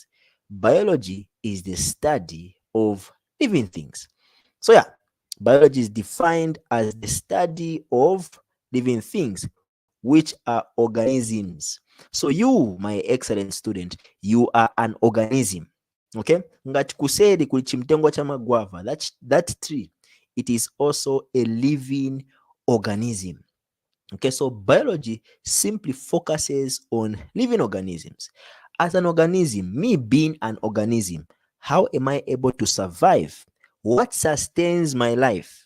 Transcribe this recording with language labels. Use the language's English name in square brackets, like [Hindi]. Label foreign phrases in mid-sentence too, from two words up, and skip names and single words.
[English] Biology is the study of living things. So, yeah, biology is defined as the study of living things, which are organisms. So, you, my excellent student, you are an organism. [Nyanja] Okay? Ngati kuseri kuli chimtengo cha magwava, [English] that tree, it is also a living organism. Okay, so biology simply focuses on living organisms. As an organism, me being an organism, how am I able to survive? What sustains my life?